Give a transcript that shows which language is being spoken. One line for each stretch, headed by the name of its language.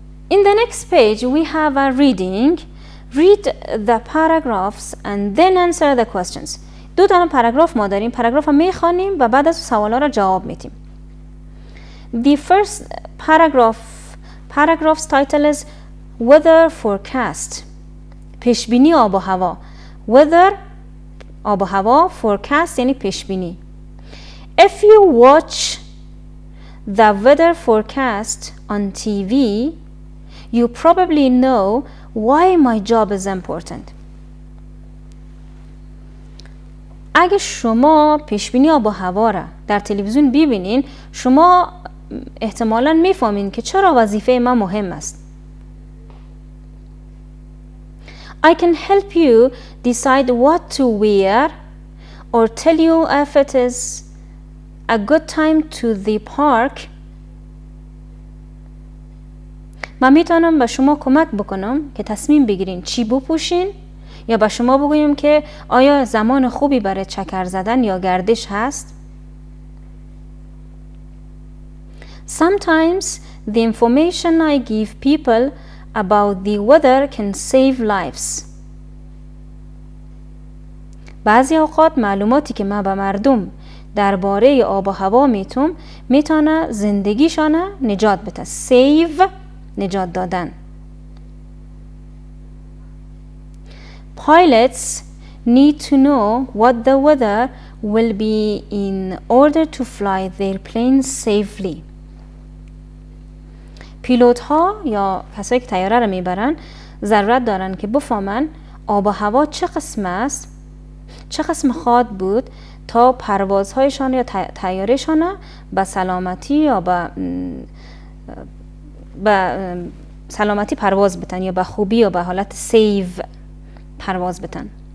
English: In the next page we have a reading. Read the paragraphs and then answer the questions.
Persian: 2 تا پاراگراف ما داریم. پاراگراف رو میخوانیم و بعد از سوالا رو جواب میدیم.
English: The first paragraph's title is Weather Forecast.
Persian: پیشبینی آب و هوا. Weather آب و هوا, forecast یعنی پیشبینی.
English: If you watch the weather forecast on TV, you probably know why my job is important.
Persian: اگه شما پیشبینی آب و هوا را در تلویزیون ببینین، شما احتمالاً میفهمین که چرا وظیفه ما مهم است.
English: I can help you decide what to wear or tell you if it is a good time to the park.
Persian: من میتونم به شما کمک بکنم که تصمیم بگیرین چی بپوشین یا به شما بگویم که آیا زمان خوبی برای چکر زدن یا گردش هست.
English: Sometimes the information I give people about the weather can save lives.
Persian: بعضی اوقات معلوماتی که ما به مردم درباره آب و هوا میتونه زندگیشان نجات بده. سیو، نجات دادن.
English: Pilots need to know what the weather will be in order to fly their planes safely.
Persian: پیلوت ها یا کسایی که طیاره رو میبرن ضرورت دارن که بفهمن آب و هوا چه قسم است، چه قسم خواهد بود تا پروازهایشان یا طیارهشان به سلامتی یا به سلامتی پرواز بتن یا به خوبی یا به حالت سیو پرواز بتن.